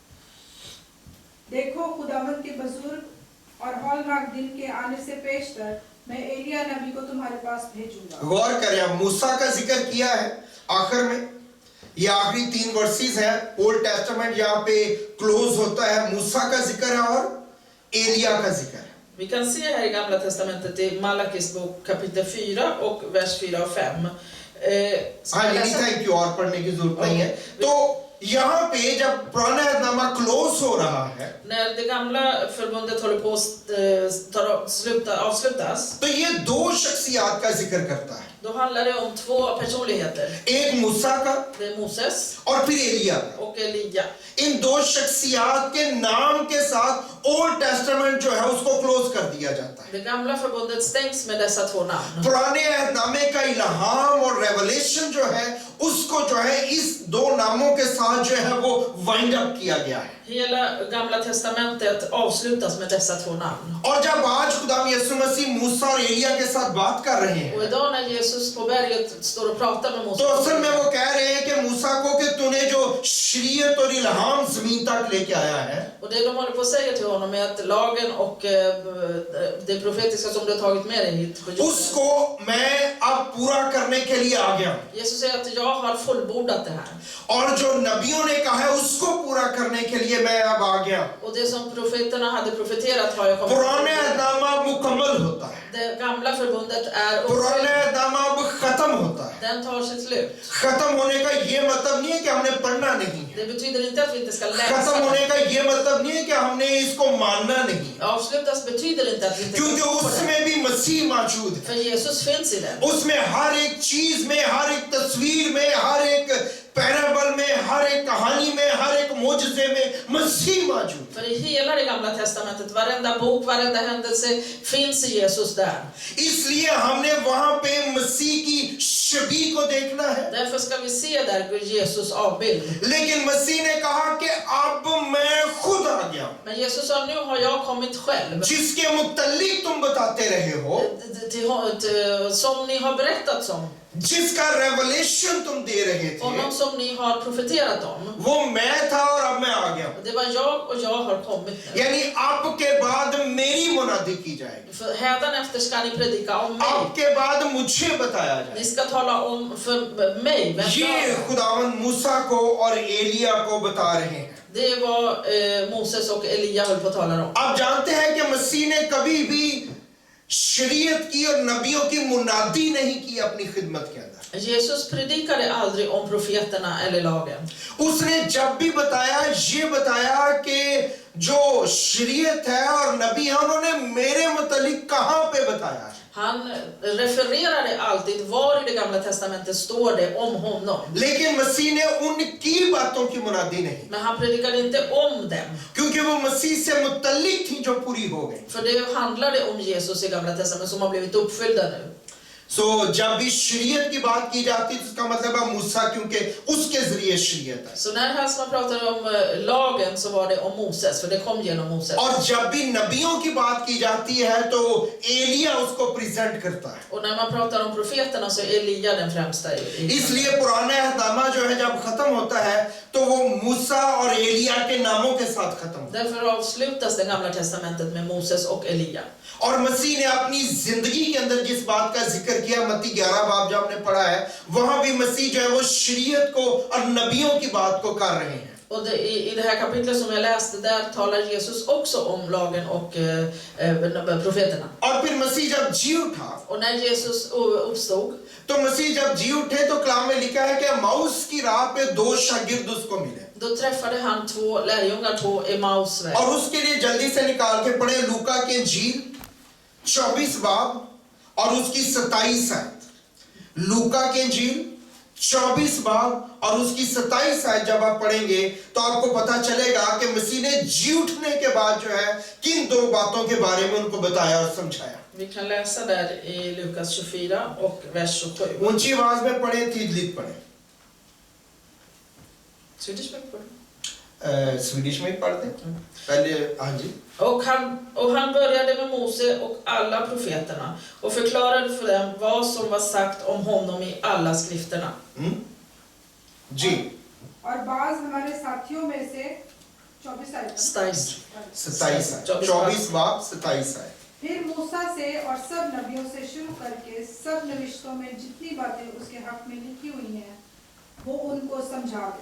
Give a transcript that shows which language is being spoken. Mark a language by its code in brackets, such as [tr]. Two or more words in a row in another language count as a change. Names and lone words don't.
[ur] دیکھو خداوند کے بزرگ اور ہولناک دن کے آنے سے پیشتر میں ایلیاہ نبی کو تمہارے پاس بھیجوں گا. غور کریں، اب موسیٰ کا ذکر کیا ہے آخر میں، یہ آخری 3 ورسز ہے. [en] old testament [ur] یہاں پہ کلوز ہوتا ہے، موسیٰ کا ذکر ہے اور ایلیاہ کا ذکر ہے. [sv] Vi kan se här i Gamla testamentet i Malakis bok kapitel 4 och vers 4 och 5. [ur] ہاں جی، نہیں, [en] thank you, [ur] اور پڑھنے کی ضرورت نہیں ہے. تو یہاں پہ جب پرانا نامہ کلوز ہو رہا ہے, [sv] När det gamla förbundet håller på att avslutas, [ur] تو یہ 2 شخصیت کا ذکر کرتا ہے, [sv] då handlar det om 2 personligheter. [ur] ایک موسیٰ کا [sv] Det är Moses [ur] اور پھر ایلیاہ کا. [sv] och Elia. [ur] ان 2 شخصیت کے نام کے ساتھ [en] old testament [ur] جو ہے اس کو کلوز کر دیا جاتا ہے. [sv] Det gamla förbundet stängs med dessa 2 namn. [ur] پرانے نامے کا الہام اور ریویلیشن جو ہے اس کو جو ہے اس 2 ناموں کے ساتھ جو ہے وہ [en] wind up [ur] کیا گیا ہے. [sv] Hela gamla testamentet avslutas med dessa 2 namn. [ur] اور جب آج خدا یسوع مسیح موسیٰ اور ایلیاہ کے ساتھ بات کر رہے [sv] Och [ur] हैं, [sv] idag när Jesus på berget står och pratar med Moses, [ur] تو اصل میں وہ کہہ رہے ہیں کہ موسیٰ کو کہ تو نے جو شریعت اور الہام زمین تک لے کے آیا ہے, [sv] och det de håller på att säga till honom är att lagen och det profetiska som du har tagit med dig hit på jorden, [ur] اس کو میں اب پورا کرنے کے لیے آ گیا ہوں. [sv] Jesus säger att jag har fullbordat det här. [ur] اور جو نبیوں نے کہا ہے اس کو پورا کرنے کے لیے میں اب آ گیا. [sv] Och det som profeterna hade profeterat har jag kommit. [ur] پرانے نامہ مکمل ہوتا ہے, [sv] Det gamla förbundet är [ur] पुराने [sv] uppfyllt. [ur] نامہ اب ختم ہوتا ہے. [sv] Den tar sitt slut. [ur] ختم ہونے کا یہ مطلب نہیں ہے کہ ہم نے پڑھنا نہیں ہے, [sv] Det betyder inte att vi inte ska [ur] खत्म [sv] läsa. [ur] ہونے کا یہ مطلب نہیں ہے کہ ہم نے اس کو ماننا نہیں, [sv] Avslutas betyder inte att vi inte ska [ur] क्योंकि [sv] tro på det. [ur] اس میں بھی مسیح موجود ہے. [sv] För Jesus finns i den. [ur] اس میں ہر ایک چیز میں، ہر ایک تصویر میں، ہر ایک پیرابل میں، ہر ایک کہانی میں، ہر ایک معجزے میں مسیح موجود ہے. [sv] För i hela det gamla testamentet, varenda bok, varenda händelse finns i Jesus där. [ur] اس لیے ہم نے وہاں پہ مسیح کی چھوی کو دیکھنا ہے. [sv] Därför ska vi se där Jesus avbild. [ur] لیکن مسیح نے کہا کہ اب میں خود آ گیا, [sv] Men Jesus sa, nu har jag kommit själv. [ur] جس کے متعلق تم بتاتے رہے ہو, [sv] Som ni har berättat om. [ur] جس کا ریویلیشن تم دے رہے تھے, [sv] Honom som ni har profeterat om. [ur] وہ میں تھا اور اب میں آ گیا. [sv] Det var jag och jag har kommit nu. [ur] یعنی آپ کے بعد میری منادی کی جائے گی, [sv] För hädanefter ska ni predika om mig. [ur] آپ کے بعد مجھے بتایا جائے. [sv] Ni ska tala om för mig. vem jag [ur] ये [sv] är. [ur] خداوند موسیٰ کو اور ایلیاہ کو بتا رہے ہیں. [sv] Det var Moses och Elia höll på att tala om. [ur] آپ جانتے ہیں کہ مسیح نے کبھی بھی شریعت کی اور نبیوں کی منادی نہیں کی اپنی خدمت کے اندر. [sv] Jesus predikade aldrig om profeterna eller lagen. [ur] اس نے جب بھی بتایا، یہ بتایا کہ جو شریعت ہے اور نبی ہے انہوں نے میرے متعلق کہاں پہ بتایا ہے. [sv] Han refererade alltid var i det gamla testamentet står det om honom. [ur] لیکن مسیح نے ان کی باتوں کی منادی نہیں, [sv] Men han predikade inte om dem. [ur] کیونکہ وہ مسیح سے متعلق تھی جو پوری ہو گئی. [sv] För det handlade om Jesus i gamla testamentet som har blivit uppfyllda nu. [ur] سو جب بھی شریعت کی بات کی جاتی ہے تو اس کا مطلب ہے موسیٰ، کیونکہ اس کے ذریعے شریعت ہے. [sv] Så när man pratar om lagen så var det om Moses, för det kom genom Moses. [ur] اور جب بھی نبیوں کی بات کی جاتی ہے تو ایلیاہ اس کو پریزنٹ کرتا ہے. [sv] Och när man pratar om profeterna så är Elia den främsta. [ur] اس لیے پرانا عہدنامہ جو ہے جب ختم ہوتا ہے تو وہ موسیٰ اور ایلیاہ کے ناموں کے ساتھ ختم ہوتا ہے. [sv] Därför avslutas det gamla testamentet med Moses och Elia. [ur] اور مسیح نے اپنی زندگی کے اندر جس بات کا ذکر کیا، متی 11 باب جو آپ نے پڑھا ہے، وہاں بھی مسیح جو ہے وہ شریعت کو اور نبیوں کی بات کو کر رہے ہیں. [sv] Och i det här kapitlet som jag läste, där talar Jesus också om lagen och profeterna. [ur] اور پھر مسیح جب جی اٹھا, [sv] Och när Jesus uppstod, [ur] تو مسیح جب جی اٹھے تو کلام میں لکھا ہے کہ ماؤس کی راہ پہ 2 شاگرد اس کو ملے. [sv] då träffade han 2 lärjungar på Emmausväg. [ur] اور اس کے لیے جلدی سے نکال کے پڑھے لوقا کے انجیل 24 باب اور اس کی 27 آیت. لوقا کے انجیل 24 باب اور اس کی 27 آیت جب آپ پڑھیں گے تو آپ کو پتہ چلے گا کہ مسیح نے جی اٹھنے کے بعد جو ہے کن 2 باتوں کے بارے میں ان کو بتایا اور سمجھایا. [sv] Vi kan läsa där i Lukas 24 och vers 27. [ur] اونچی آواز میں پڑھے, tydligt पढ़े। [sv] Swedish på det. [ur] سویڈش میں ہی پڑھ دے پہلے. ہاں جی. [sv] Och han började med Mose och alla profeterna och förklarade för dem vad som var sagt om honom i alla skrifterna. [ur] जी। اور باز ہمارے ساتھیوں میں سے 24 آیت 24 باب 27 آیت. پھر موسیٰ سے اور سب نبیوں سے شروع کر کے سب نوشتوں میں جتنی باتیں اس کے حق میں لکھی ہوئی ہیں وہ ان کو سمجھا دے.